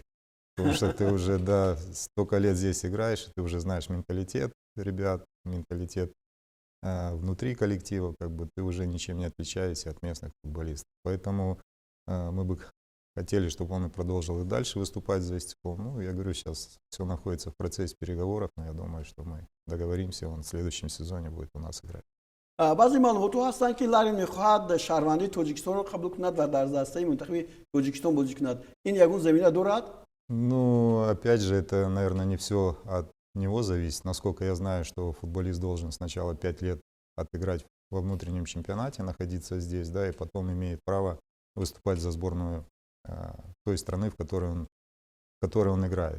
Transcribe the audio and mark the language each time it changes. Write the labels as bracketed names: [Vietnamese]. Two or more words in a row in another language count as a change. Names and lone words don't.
[Russian] Потому что ты уже столько лет здесь играешь, и ты уже знаешь менталитет ребят, менталитет внутри коллектива, как бы ты уже ничем не отличаешься от местных футболистов. Поэтому мы бы хотели, чтобы он и продолжил и дальше выступать за Истиқлол. Ну, я говорю, сейчас все находится в процессе переговоров, но я думаю, что мы договоримся, он в следующем сезоне будет у нас играть. [Tajik] баъзе маълумотҳо ҳастанд ки Ларин мехоҳад шаҳрвандии Тоҷикистонро қабул кунад ва дар дастаи мунтахаби Тоҷикистон бозӣ кунад. Ин ягон замина дорад? [Russian] Ну, опять же, это, наверное, не все от него зависит. Насколько я знаю, что футболист должен сначала 5 лет отыграть во внутреннем чемпионате, находиться здесь, да, и потом имеет право выступать за сборную той страны, в которой он играет.